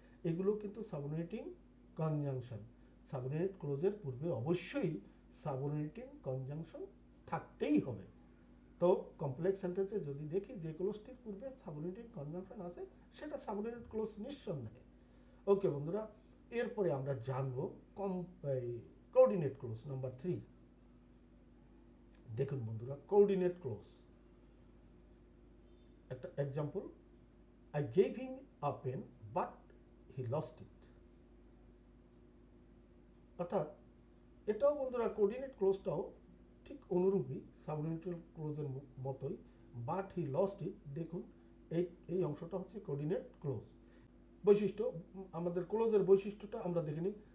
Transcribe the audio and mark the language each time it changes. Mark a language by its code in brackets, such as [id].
[bn] এগুলো কিন্তু subordinating conjunction. Subordinate ক্লোজের পূর্বে অবশ্যই সাবঅর্ডিনেটিং কনজাংশন থাকতেই হবে। তো কমপ্লেক্স সেন্টেন্সে যদি দেখি যে ক্লোজটির পূর্বে সাবঅর্ডিনেটিং কনজাংশন আছে, সেটা সাবঅর্ডিনেট ক্লোজ নিঃসন্দেহে। ওকে বন্ধুরা, এরপরে আমরা জানবো কোঅর্ডিনেট ক্লোজ নাম্বার 3। দেখুন বন্ধুরা, কোঅর্ডিনেট ক্লোজ একটা example, [en] I gave him a pen but he lost it। [bn] অর্থাৎ এটাও বন্ধুরা, কোঅর্ডিনেট ক্লোজটাও ঠিক অনুরূপই সাবঅর্ডিনেট ক্লোজের মতোই, [en] But he lost it. [bn] দেখুন এই অংশটা হচ্ছে কোঅর্ডিনেট ক্লোজ। বৈশিষ্ট্য, আমাদের ক্লোজের বৈশিষ্ট্যটা আমরা দেখে নিই।